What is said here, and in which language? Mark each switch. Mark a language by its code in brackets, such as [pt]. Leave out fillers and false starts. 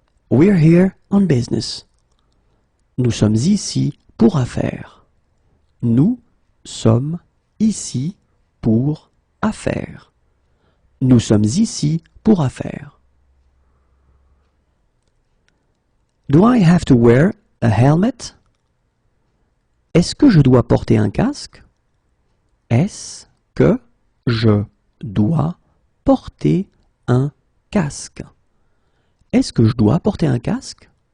[en] We're here on business. [fr] Nous sommes ici pour affaires. Nous sommes ici pour affaires. Nous sommes ici pour affaires. [en] Do I have to wear a helmet? [fr] Est-ce que je dois porter un casque? Est-ce que je dois porter un casque? Est-ce que je dois porter un casque?